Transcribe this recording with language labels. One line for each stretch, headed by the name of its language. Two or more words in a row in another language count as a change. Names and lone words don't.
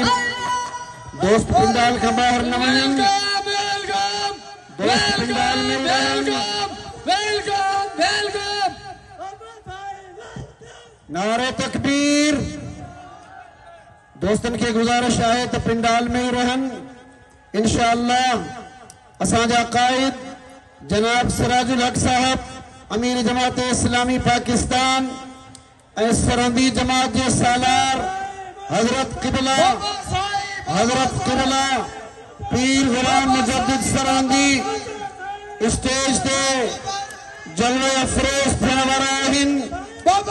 Sindhi: दोस्त पंडाल का बाहर न वञनि, दोस्त पंडाल में रहनि।
Urdu: नारे तकबीर।
Sindhi: दोस्तन के गुजारिश आहे तो पंडाल में ही रहन। इंशाअल्लाह असांजा कायद जनाब सिराजुल हक साहब, अमीर जमात इस्लामी पाकिस्तान ऐं सरहदी जमात के सालार हजरत किबला पीर गुलाम मुजद्दिद सरहदी स्टेज ते जलवे अफरोज थियण वारा आहिनि।